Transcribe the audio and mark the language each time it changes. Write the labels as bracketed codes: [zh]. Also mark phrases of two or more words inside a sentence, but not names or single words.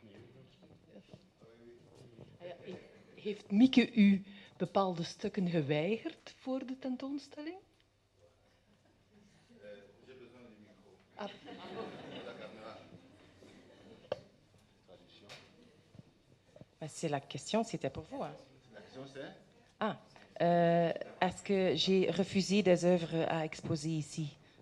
[nl] Heeft Mieke u bepaalde stukken geweigerd voor de tentoonstelling? Ah. [fr] C'est la question, c'était pour vous. Hein? La question c'est? Ah, est-ce que j'ai refusé des œuvres à exposer ici?